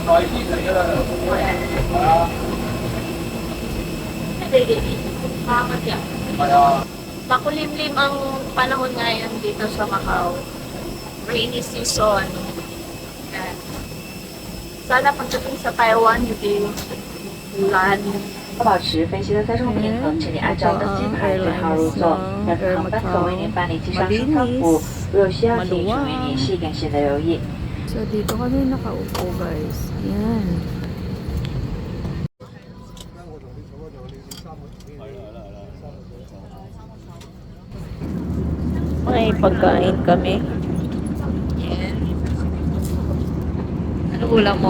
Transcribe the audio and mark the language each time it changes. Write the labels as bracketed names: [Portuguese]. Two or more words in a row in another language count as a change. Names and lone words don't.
[Filipino] Makulimlim ang panahon ngayon dito sa Macau. [English] Rainy season. [Filipino] Sana pagdating sa Taiwan, hindi ulan. [Chinese] 保持飞机的载重平衡，请您按照登机牌对号入座。本次航班可为您办理机上升舱服务，如有需要，请与成员联系，感谢您的留意。 [Filipino] So, dito kami nakaupo guys. Yan. May pagkain kami. Yan. Ano ulam mo?